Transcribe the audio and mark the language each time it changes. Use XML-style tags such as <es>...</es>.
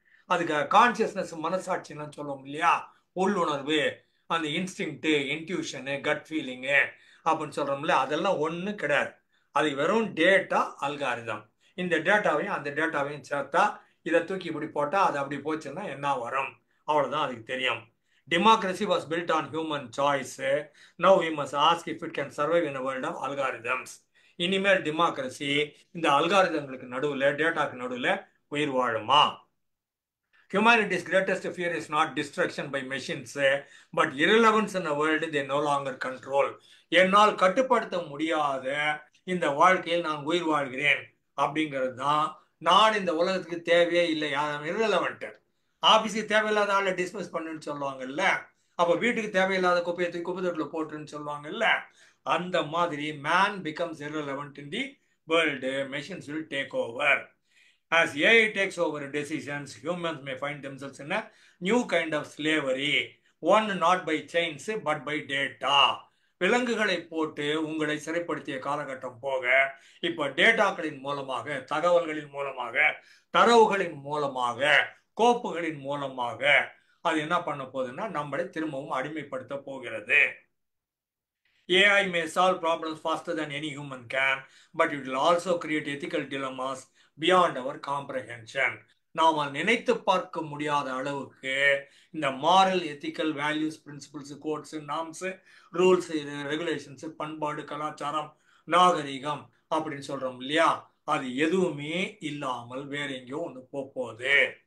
<ta>அதுக்கு கான்சியஸ்னஸ், மனசாட்சின்னு சொல்லுவோம் இல்லையா, உள்ளுணர்வு, அந்த இன்ஸ்டிங்க்ட், இன்ட்யூஷனு, கட் ஃபீலிங்கு அப்படின்னு சொல்றோம்ல, அதெல்லாம் ஒன்றும் கிடையாது. அது வெறும் டேட்டா, அல்காரிதம். இந்த டேட்டாவையும் அந்த டேட்டாவையும் சேர்த்தா, இதை தூக்கி இப்படி போட்டா அது அப்படி போச்சுன்னா என்ன வரும், அவ்வளவுதான் அதுக்கு தெரியும்.</ta> <en>Democracy was built on human choice. Now we must ask if it can survive in a world of algorithms.</en> <ta>இனிமேல் டெமோக்ரஸி இந்த அல்காரிதங்களுக்கு நடுவில், டேட்டாக்கு நடுவில் உயிர் வாழுமா?</ta> <en>Humanity's greatest fear is not destruction by machines, but irrelevance in a world they no longer control.</en> <ta>என்னால் கட்டுப்படுத்த முடியாத இந்த வாழ்க்கையில் நான் உயிர் வாழ்கிறேன் அப்படிங்கிறது தான். நான் இந்த உலகத்துக்கு தேவையே இல்லை, irrelevant. ஆபீஸுக்கு தேவையில்லாத ஆளை டிஸ்மிஸ் பண்ணுன்னு சொல்லுவாங்கல்ல, அப்ப வீட்டுக்கு தேவையில்லாத குப்பையை தூக்கி குப்பை தொட்டில போட்டுன்னு சொல்லுவாங்கல்ல, அந்த மாதிரி</ta> <en>Man becomes irrelevant in the world, machines will take over. As AI takes over decisions, humans may find themselves in a new kind of slavery, one not by chains but by data.</en> <ta>விலங்குகளை போட்டு உங்களை சிறைப்படுத்திய காலகட்டம் போக, இப்ப டேட்டாக்களின் மூலமாக, தகவல்களின் மூலமாக, தரவுகளின் மூலமாக, கோப்புகளின் மூலமாக அது என்ன பண்ண போகுதுன்னா நம்மளை திரும்பவும் அடிமைப்படுத்த போகிறது.</ta> <en>AI may solve problems faster than any human can, but it will also create ethical dilemmas beyond our comprehension.</en> <ta>நாம் நினைத்து பார்க்க முடியாத அளவுக்கு இந்த moral, ethical, values, principles, quotes, norms, rules, regulations, பண்பாடு, கலாச்சாரம், நாகரிகம் அப்படின்னு சொல்றோம் இல்லையா, அது எதுவுமே இல்லாமல் வேற எங்கேயோ ஒன்று போகுது.</ta>